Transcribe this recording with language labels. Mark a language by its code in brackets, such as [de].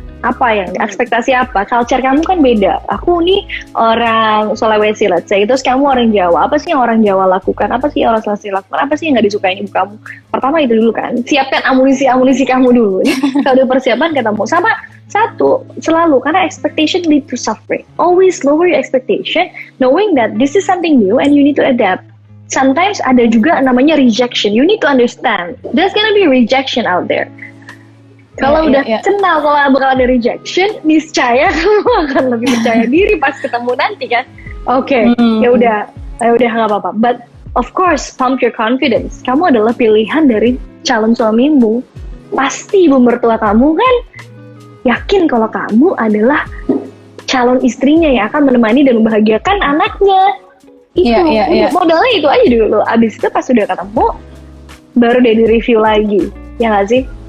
[id] Apa yang ekspektasi apa? Culture kamu kan beda. Aku nih orang Sulawesi, [en] let's say, [id] terus kamu orang Jawa. Apa sih yang orang Jawa lakukan? Apa sih yang orang Sulawesi lakukan? Apa sih yang nggak disukain ibu kamu? Pertama itu dulu kan. Siapkan amunisi kamu dulu. Kalau udah persiapan ketemu. Sama satu, selalu karena [en] expectation lead to suffering. Always lower your expectation, knowing that this is something new and you need to adapt. Sometimes [id] ada juga namanya [en] rejection. You need to understand. There's gonna be rejection out there. [id] Kalau udah kenal kalau bakal ada rejection, niscaya kamu akan lebih percaya diri pas ketemu nanti kan. Oke, ya udah nggak apa-apa. [en] But of course, pump your confidence. [id] Kamu adalah pilihan dari calon suamimu. Pasti ibu mertua kamu kan yakin kalau kamu adalah calon istrinya yang akan menemani dan membahagiakan anaknya. Itu modalnya itu aja dulu. Abis itu pas sudah ketemu, baru deh di-review lagi. Ya nggak sih?